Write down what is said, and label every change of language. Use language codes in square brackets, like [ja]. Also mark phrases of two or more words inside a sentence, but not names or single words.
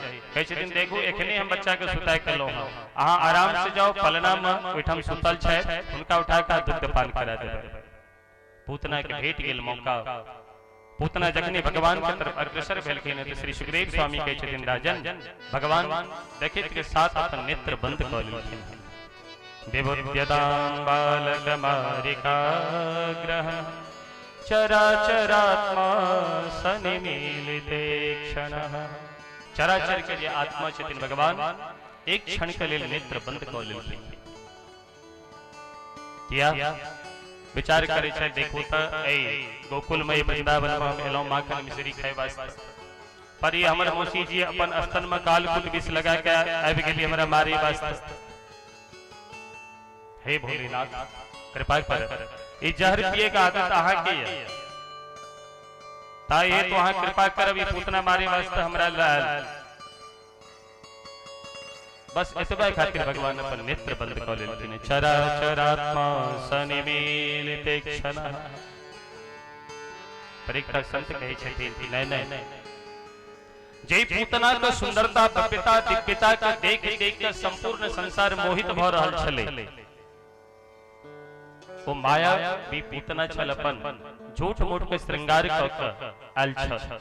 [mai] कहै छथिन देखो एखने हम बच्चा के सुताय के लो, अहाँ आराम से जाओ पलना में ओइठाम सुतल छै, उनका उठा के दुग्ध पान करा देबै। पूतना के भेट गेल मौका। पूतना जखनी भगवान के तरफ अग्रसर भेलखिन तो श्री सुखदेव स्वामी कहै छथिन राजन भगवान देखैत के साथ अपन नेत्र बंद क लेलखिन। [sa] विबुध्यदां बालकमारिकाग्रह चराचरात्मा सनिमीलिते क्षणः। [mai] चराचर के जे आत्मा छथिन भगवान एक क्षण के लेल नेत्र बंद क लेलखिन। किया विचार करे छै देखो त ए गोकुल में वृंदावन में हम एलौ माखन मिश्री खाय वास्ते, पर ये हमर मौसी जी अपन स्तन में कालकूट विष लगा के आबि गेली हमरा मारे वास्ते। हे भोलेनाथ कृपा कर ई जहर पिए का आदत अहाँ के है ता ये तो अहाँ कृपा करब ई पूतना मारे वास्ते हमरा लाल। बस एतबे खातिर भगवान अपन नेत्र बंद क लेलखिन। [sa] चराचरात्मा सनिमीलिते क्षणः। [mai] पर एकटा संत कहै छथिन कि नहीं जे पूतना के सुंदरता भव्यता दिव्यता के देख देख के संपूर्ण संसार मोहित भ रहल छले, वो माया भी पूतना छल अपन झूठ मूठ के श्रृंगार क के आयल छल।